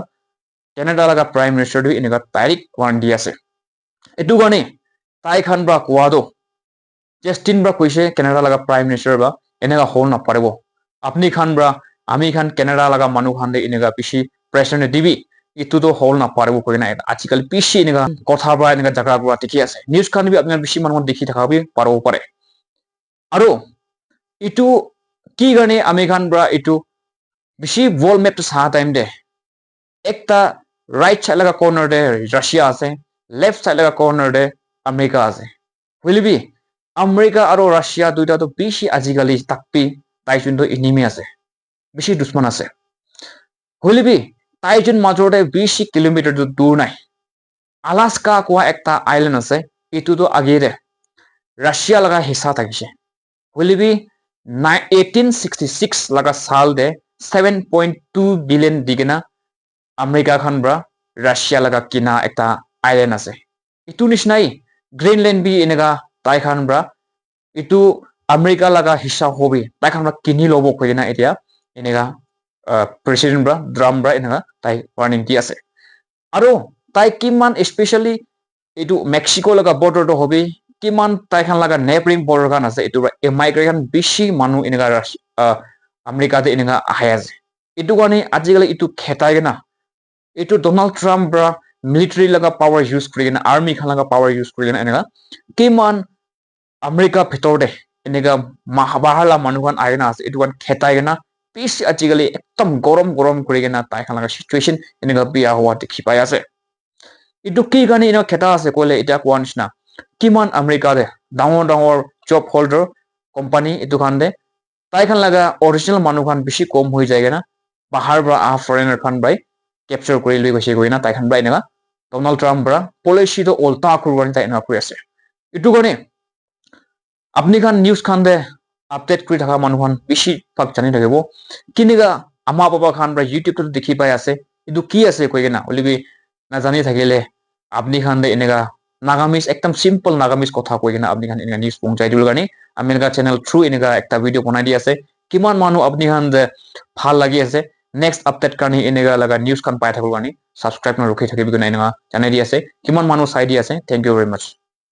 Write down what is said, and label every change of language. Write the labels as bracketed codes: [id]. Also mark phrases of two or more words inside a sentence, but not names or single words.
[nag] Canada laga [en] prime minister [nag] du enega tarik warning di ase itu gani tai khan bra kwado Justin bra koise Canada laga [en] prime minister [nag] ba enega hol na parebo apni khan bra ami khan Canada laga manu khan de enega bishi pressure ne dibi itu to hol na parebo koina achikali bishi enega kotha bra enega jaga bra tikhi ase news khan bi apni bishi manu dekhi thakabi parbo pare aro itu ki gane ami khan bra itu bishi [en] world map [nag] to sa time de ekta [en] right side [nag] laga corner de Russia ase [en] left side [nag] laga corner de America ase [en] will be [nag] America aro Russia duita to bishi ajigali takpi tai jun to enemy ase bishi dushman ase [en] will be [nag] tai jun major de 20 kilometer to dur nai Alaska kwa ekta island ase itu to agire Russia laga hissa thakise [en] will be [nag] 1866 laga sal de 7.2 billion digena America khan bra Russia laga kina ekta island ase itu nishnai Greenland bi enega tai khan bra itu America laga hissa hobi tai khan bra kini lobo koina etia enega president bra drum bra enega tai warning di ase aro tai kiman especially itu Mexico laga border to hobi kiman tai khan laga [en] neighboring border [nag] kan ase itu immigration bishi manu enega America de enega ahaya itu gani ajikali itu khetai gena itu Donald Trump bra military laga [en] power use [nag] kurigena army khan laga [en] power use [nag] kurigena enega kiman America bhitor de enega mahabahala manu khan aina ase itu kan khetai gena peace ajikali ekdam gorom kurigena tai khan laga situation enega bia howa dekhi pai ase itu ki gani ena kheta ase kole eta kwanish na kiman America de dangor [en] job holder company [nag] itu khan de tai khan laga original manu khan bishi kom hoi jayega na bahar bra foreigner khan bai capture kori lui goise goina tai khan bai na Donald Trump bra policy to ulta kurwani tai na kuri ase itu gone apni khan news khan de update kuri thaka manu khan bishi pak jani thakebo kiniga ama baba khan bra YouTube to dekhi pai ase itu ki ase koigena olibi na jani thakile apni khan de enega Nagamis ekdam simple Nagamis kotha koigena apni khan enega news pongchai dul gani ami enega [en] channel through [nag] enega ekta video banai di ase kiman manu apni khan de phal lagi ase [en] next update [nag] kani enega laga news kan pai thakul gani subscribe na rukhi thakibi gani enega janai di ase kiman manu sai di ase [en] thank you very much